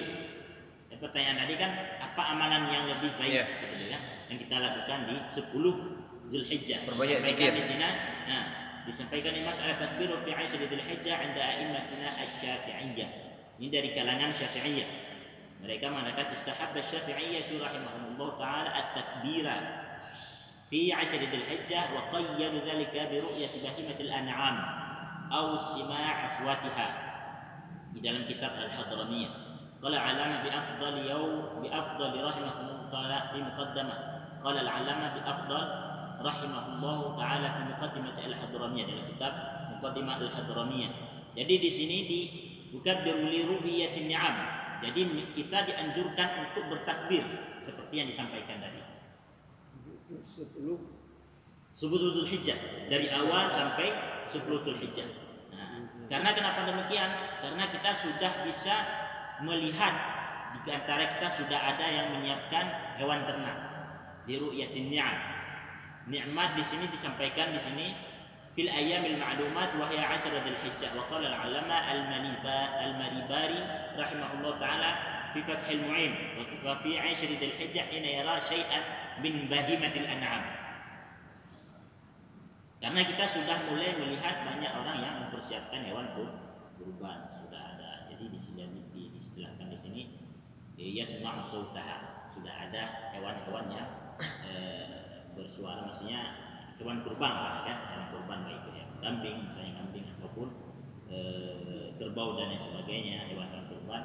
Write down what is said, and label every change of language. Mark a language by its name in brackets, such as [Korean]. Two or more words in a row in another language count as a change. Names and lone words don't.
[Indonesian] Pertanyaan tadi kan apa amalan yang lebih baik sebenarnya yang kita lakukan di 10 Zulhijjah. Perbanyak Disampaikan zikir. di sini. Nah, disampaikan di masalah takbir [Arabic] في 10 ذي الحجة عند أئمتنا الشافعية. [Indonesian] Ini dari kalangan Syafi'iyah. Mereka mengatakan [Arabic] استحب الشافعية رحمهم الله تعالى التكبير في 10 ذي الحجة وقيدوا ذلك برؤية بهيمة الأنعام أو سماع أصواتها [Indonesian] di dalam kitab [Arabic] Al-Hadramiyah. قال العلامة با فضل رحمهم الله تعالى في مقدمة. قال العلامة با فضل رحمه الله تعالى في مقدمة الحضرمية, [Indonesian] dalam kitab [Arabic] Muqaddimah Al-Hadramiyah. [Indonesian] Jadi di sini [Arabic] يكبر لرؤية النعم. [Indonesian] Jadi kita dianjurkan untuk bertakbir seperti yang disampaikan tadi. 10 Dzulhijjah, dari awal sampai 10 Dzulhijjah. Nah, karena kenapa demikian? Karena kita sudah bisa melihat di antara kita sudah ada yang menyiapkan hewan ternak. Di [Arabic] رؤية النعم. [Indonesian] Nikmat di sini disampaikan di sini [Arabic] في الأيام المعلومات وهي [Indonesian] 10 Dzulhijjah. [Arabic] وقال العلامة المريباري رحمه الله تعالى في فتح المعين وفي 10 ذي الحجة حين يرى شيئا من بهيمة الأنعام. [Indonesian] Karena kita sudah mulai melihat banyak orang yang mempersiapkan hewan kurban, sudah ada. Jadi diistilahkan di sini [Arabic] يسمع صوتها, [Indonesian] sudah ada hewan-hewan yang bersuara, maksudnya hewan kurban lah kan, hewan kurban baik itu ya kambing, misalnya kambing ataupun kerbau dan lain sebagainya, hewan-hewan kurban.